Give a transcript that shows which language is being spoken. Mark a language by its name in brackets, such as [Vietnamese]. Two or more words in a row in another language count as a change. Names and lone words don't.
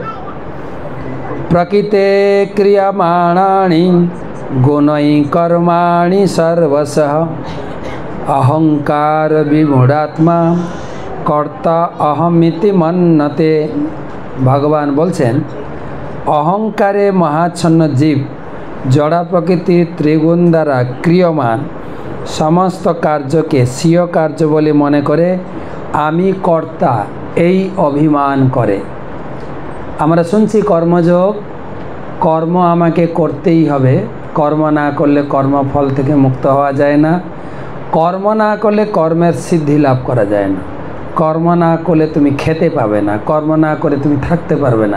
[Sanskrit] प्रकृते क्रियमाणानि गुणै कर्माणि सर्वशः अहंकार विमूढ़ात्मा कर्ता अहमिति मन्नते। [Bangla] ভগবান বলছেন অহংকারে মহাচ্ছন্ন জীব জড়া প্রকৃতি ত্রিগুণ দ্বারা ক্রিয়মাণ সমস্ত কার্য কে স্বীয় কার্য বলে মনে করে আমি কর্তা এই অভিমান করে। আমরা শুনছি কর্মযোগ, কর্ম আমাকে করতেই হবে, কর্ম না করলে কর্মফল থেকে মুক্ত হওয়া যায় না, কর্ম না করলে কর্মের সিদ্ধি লাভ করা যায় না, কর্ম না করলে তুমি খেতে পাবে না, কর্ম না করে তুমি থাকতে পারবে না।